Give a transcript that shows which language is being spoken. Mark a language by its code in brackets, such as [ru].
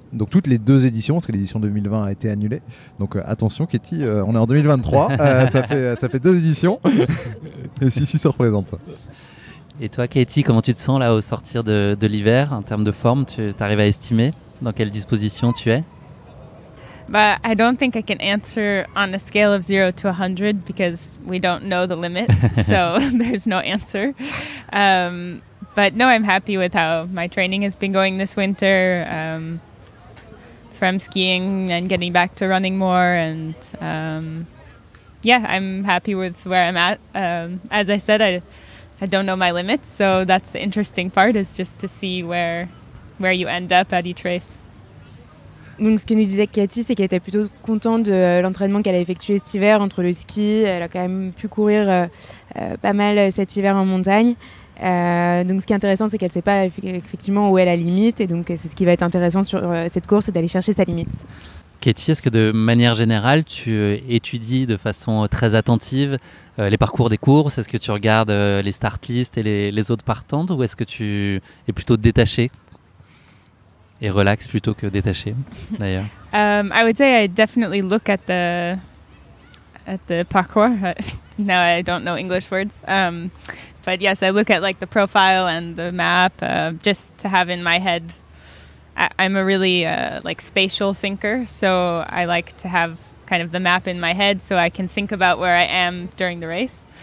[fr] Donc toutes les 2 éditions, parce que l'édition 2020 a été annulée. Donc attention Katie, on est en 2023, ça fait 2 éditions. Et Sissi se représente. Et toi Katie, comment tu te sens là au sortir de l'hiver en termes de forme? Tu arrives à estimer dans quelle disposition tu es? [en] But I don't think I can answer on a scale of 0 to 100 because we don't know the limit. So there's no answer. But no, I'm happy with how my training has been going this winter. From skiing and getting back to running more, and yeah, I'm happy with where I'm at. As I said, I don't know my limits, so that's the interesting part, is just to see where you end up at each race. [fr] Donc ce que nous disait Cathy, c'est qu'elle était plutôt contente de l'entraînement qu'elle a effectué cet hiver entre le ski. Elle a quand même pu courir pas mal cet hiver en montagne. Donc ce qui est intéressant, c'est qu'elle ne sait pas effectivement où est la limite, et donc c'est ce qui va être intéressant sur cette course, c'est d'aller chercher sa limite. Katie, est-ce que de manière générale, tu étudies de façon très attentive les parcours des courses? Est-ce que tu regardes les start lists et les autres partantes, ou est-ce que tu es plutôt détaché et relax plutôt que détaché d'ailleurs? [en] I would say I definitely look at the parcours. Now I don't know English words. But yes, I look at like the profile and the map just to have in my head. I'm a really like spatial thinker, so I like to have kind of the map in my head so I can think about where I am during the race.